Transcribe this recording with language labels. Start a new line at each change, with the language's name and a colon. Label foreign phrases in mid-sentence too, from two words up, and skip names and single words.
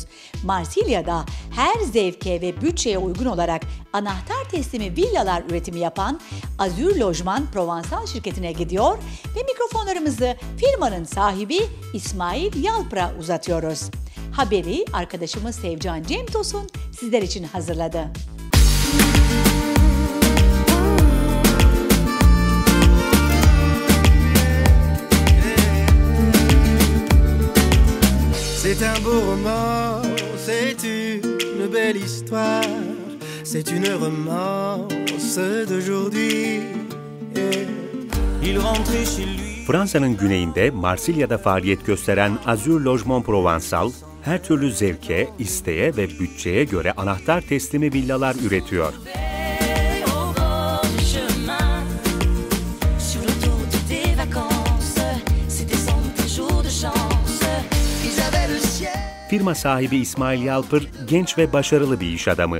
Turkish: Marsilya'da her zevke ve bütçeye uygun olarak anahtar teslimi villalar üretimi yapan Azur Lojman Provençal şirketine gidiyor ve mikrofonlarımızı firmanın sahibi İsmail Yalpır'a uzatıyoruz. Haberi arkadaşımız Sevcan Cem Tosun sizler için hazırladı.
French: C'est un beau roman, c'est une belle histoire, c'est une romance d'aujourd'hui. Il rentrait chez lui.
Turkish: Fransa'nın güneyinde Marsilya'da faaliyet gösteren Azur Lojman Provençal, her türlü zevke, isteğe ve bütçeye göre anahtar teslimi villalar üretiyor. Firma sahibi İsmail Yalpır, genç ve başarılı bir iş adamı.